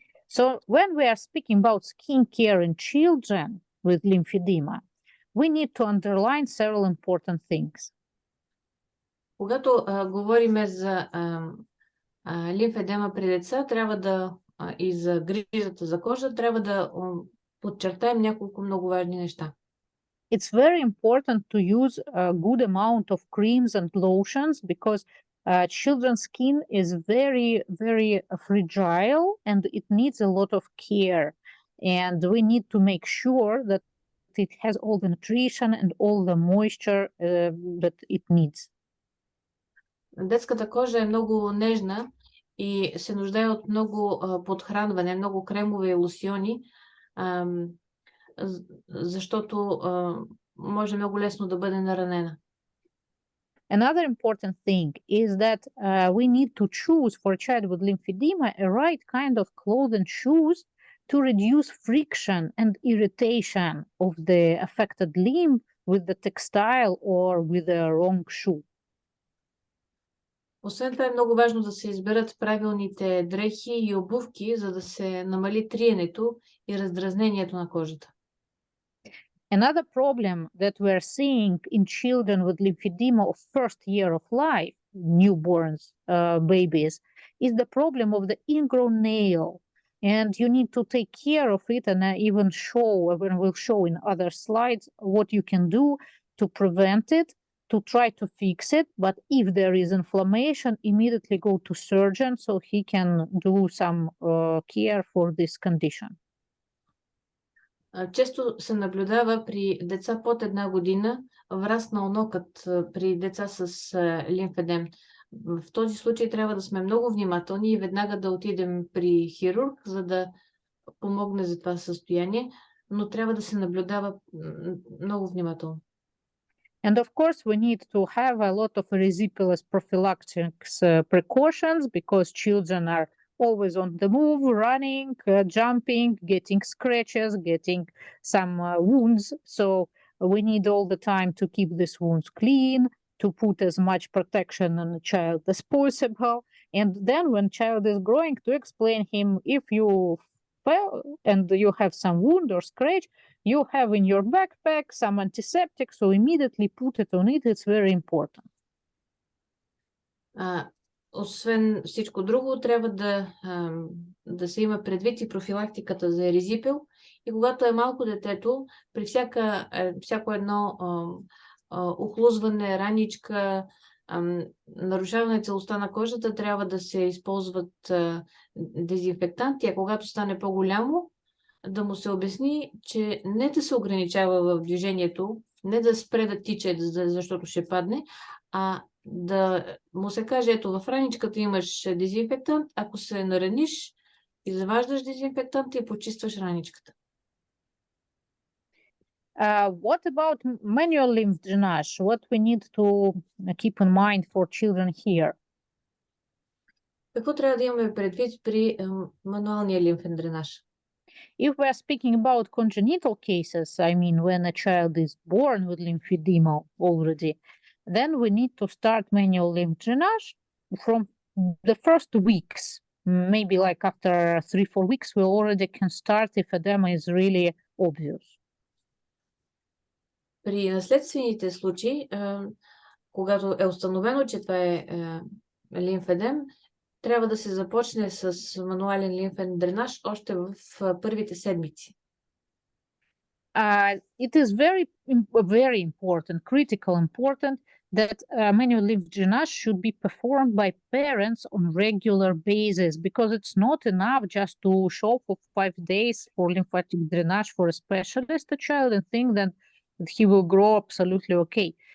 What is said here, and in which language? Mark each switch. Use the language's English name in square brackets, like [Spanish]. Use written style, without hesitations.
[English] So when we are speaking about skincare in children with lymphedema, we need to underline several important things. [Bulgarian] Когато говорим за лимфедема при деца, трябва да и за грижата за кожа, трябва да подчертаем няколко много важни неща. [English] It's very important to use a good amount of creams and lotions because children's skin is very, very fragile and it needs a lot of care. And we need to make sure that it has all the nutrition and all the moisture that it needs. [Bulgarian] Детската кожа е много нежна и се нуждае от много подхранване, много кремове и лосьони, защото може много лесно да бъде наранена. [English] Another important thing is that we need to choose for a child with lymphedema a right kind of clothes and shoes to reduce friction and irritation of the affected limb with the textile or with the wrong shoe. [Bulgarian] Освен това е много важно да се изберат правилните дрехи и обувки, за да се намали триенето и раздразнението на кожата. [English] Another problem that we're seeing in children with lymphedema of first year of life, newborns, babies, is the problem of the ingrown nail. And you need to take care of it, and I even will show in other slides what you can do to prevent it, to try to fix it. But if there is inflammation, immediately go to surgeon so he can do some care for this condition. [Bulgarian] Често се наблюдава при деца под 1 година враснал нокът при деца с лимфедем. В този случай трябва да сме много внимателни и веднага да отидем при хирург, за да помогне за това състояние, но трябва да се наблюдава много внимателно. [English] And of course, we need to have a lot of erysipelas prophylactic precautions because children are always on the move, running, jumping, getting scratches, getting some wounds. So we need all the time to keep these wounds clean, to put as much protection on the child as possible. And then when child is growing, to explain him if you fell and you have some wound or scratch, you have in your backpack some antiseptic, so immediately put it on it. It's very important. [Bulgarian] Освен всичко друго, трябва да се има предвид и профилактиката за еризипел. И когато е малко детето, при всяко едно охлузване, раничка, нарушаване целостта на кожата, трябва да се използват дезинфектанти, а когато стане по-голямо, да му се обясни, че не да се ограничава в движението, не да спре да тича, защото ще падне, а да му се каже, ето в раничката имаш дезинфектант, ако се нараниш, изваждаш дезинфектанта и почистваш раничката. [English] What about manual lymph drainage? What we need to keep in mind for children here? [Bulgarian] Какво трябва да имаме предвид при мануалния лимфен дренаж? [English] If we are speaking about congenital cases, I mean when a child is born with lymphedema already, then we need to start manual lymph drainage from the first weeks. Maybe like after 3-4 weeks, we already can start if edema is really obvious. [Bulgarian] При наследствените случаи, когато е установено, че това е лимфедем, трябва да се започне с мануален лимфен дренаж още в първите седмици. [English] It is very important, critical important, that manual lymph drainage should be performed by parents on regular basis, because it's not enough just to show for 5 days for lymphatic drainage for a specialist, a child, and think that he will grow absolutely okay.